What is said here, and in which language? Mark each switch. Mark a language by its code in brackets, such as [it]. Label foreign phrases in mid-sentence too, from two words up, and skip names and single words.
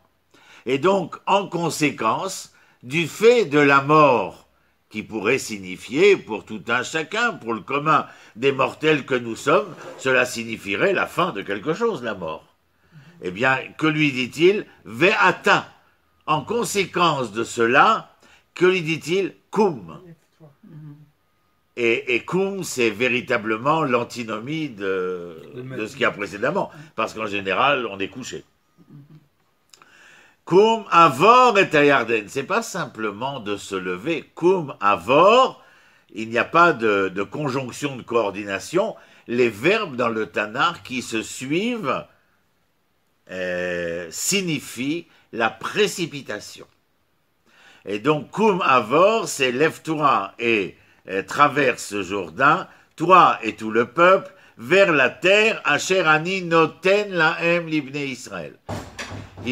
[fr] Et donc, en conséquence du fait de la mort, qui pourrait signifier pour tout un chacun, pour le commun des mortels que nous sommes, cela signifierait la fin de quelque chose, la mort. Eh bien, que lui dit-il? Ve'ata. En conséquence de cela, que lui dit-il? Koum. Et koum, c'est véritablement l'antinomie de ce qu'il y a précédemment, parce qu'en général, on est couché. [he] קום עבר את הירדן, [fr] c'est pas simplement de se lever. [he] קום עבר, [fr] il n'y a pas de conjonction de coordination. Les verbes dans le Tanakh qui se suivent signifient la précipitation. Et donc, [he] קום עבר, [fr] c'est lève-toi et traverse Jourdain, toi et tout le peuple, vers la terre, [he] אשר אני נותן להם לבני ישראל.